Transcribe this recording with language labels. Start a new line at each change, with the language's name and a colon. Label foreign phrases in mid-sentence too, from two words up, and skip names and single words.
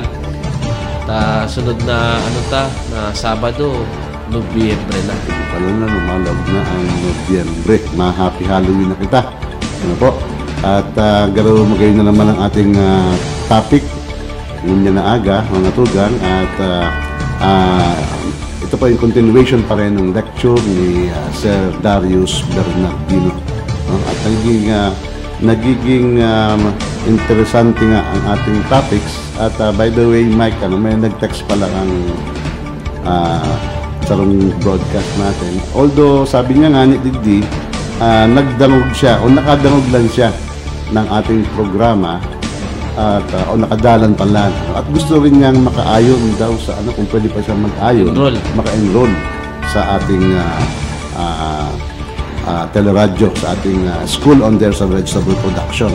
Bikol: Sunod na, na Sabado, Nobyembre na. Pala na, lumalab na ang Nobyembre. Ma-
English: happy Halloween
Bikol: na kita.
Filipino: Ano po?
Bikol: At garo magayon na naman ang ating topic. Ngunyan na aga, mga tugan.
Filipino: At ito pa yung continuation pa rin ng lecture ni Sir Darius Bernardino. At nagiging interesante nga ang ating topics.
English: At by the way, Mike,
Filipino: may nag-text pala ang sarong broadcast natin. Although, sabi niya nga ni Digdi, nagdangog siya o nakadangog lang siya ng ating programa at o nakadalan pala. At gusto rin niyang makaayon daw sa kung pwede pa siya mag-ayon, maka-enroll sa ating teleradyo, sa ating School on Dairy and Vegetable Production.